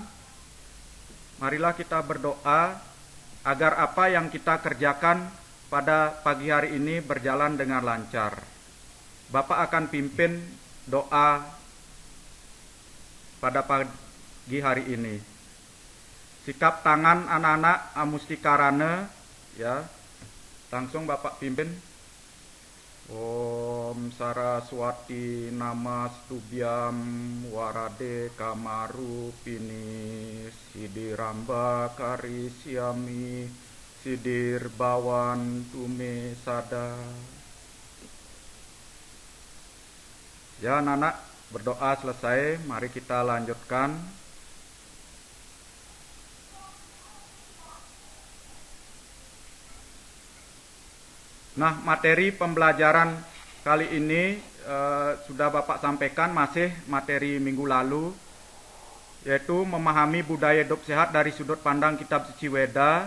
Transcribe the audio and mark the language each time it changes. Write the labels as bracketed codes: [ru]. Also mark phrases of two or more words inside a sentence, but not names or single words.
[id] Marilah kita berdoa agar apa yang kita kerjakan pada pagi hari ini berjalan dengan lancar. Bapak akan pimpin doa pada pagi hari ini. Sikap tangan anak-anak amustikarana ya. Langsung Bapak pimpin. [sa] Om Saraswati Namastubyam Warade Kamaru Pini Sidiramba Karisyami Sidir Bawan Tume Sada. [id] Ya anak-anak, berdoa selesai, mari kita lanjutkan. Nah, materi pembelajaran kali ini sudah Bapak sampaikan, masih materi minggu lalu, yaitu memahami budaya hidup sehat dari sudut pandang Kitab Suci Weda.